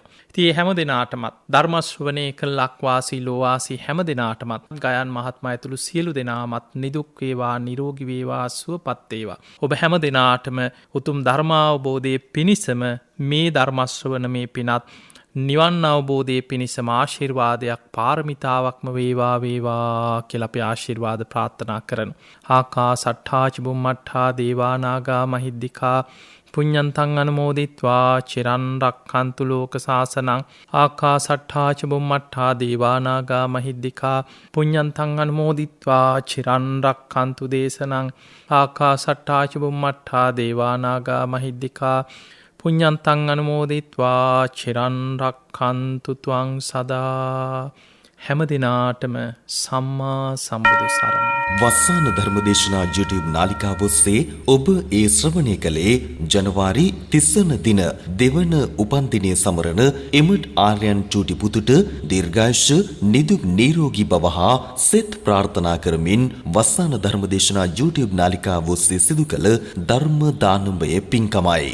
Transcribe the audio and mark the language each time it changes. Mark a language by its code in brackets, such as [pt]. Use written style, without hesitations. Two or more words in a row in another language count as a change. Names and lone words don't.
[si] ඉතින් මේ හැම දෙනාටමත් ධර්ම ශ්‍රවණය කළ ලක්වාසී ලෝවාසී හැම දෙනාටමත් ගයන් මහත්මයා ඇතුළු සියලු දෙනාමත් නිදුක් වේවා නිරෝගී වේවා සුවපත් වේවා. ඔබ හැම දෙනාටම උතුම් ධර්මාවබෝධයේ පිණිසම මේ ධර්ම ශ්‍රවණ මේ පිනත් නිවන් අවබෝධය පිණිසම ආශිර්වාදයක් පාරමිතාවක්ම වේවා වේවා කියලා අපි ආශිර්වාද ප්‍රාර්ථනා කරන. [pi] ආකා සට්ඨා චුම්මට්ඨා දේවානාගා මහිද්దికා පුඤ්ඤන්තං අනුමෝදිත්වා චිරන් රක්ඛන්තු ලෝක සාසනං. ආකා සට්ඨා චුම්මට්ඨා දේවානාගා මහිද්దికා පුඤ්ඤන්තං අනුමෝදිත්වා චිරන් රක්ඛන්තු දේශනං. ආකා සට්ඨා චුම්මට්ඨා දේවානාගා මහිද්దికා පුඤ්ඤන්තං අනුමෝදිත්වා චිරන් රක්ඛන්තු ත්වං සදා. [si] හැම දිනාටම සම්මා සම්බුදු සරණයි. වස්සාන ධර්මදේශනා YouTube නාලිකාව ඔස්සේ ඔබ ඒ ශ්‍රවණය කළේ ජනවාරි 30 වන දින දෙවන උපන්දිනය සමරන එමඩ් ආර්යයන් චූටි පුතුට දීර්ඝායුෂ නිදුක් නිරෝගී බව හා සෙත් ප්‍රාර්ථනා කරමින් වස්සාන ධර්මදේශනා YouTube නාලිකාව ඔස්සේ සිදු කළ ධර්ම දානමය පින්කමයි.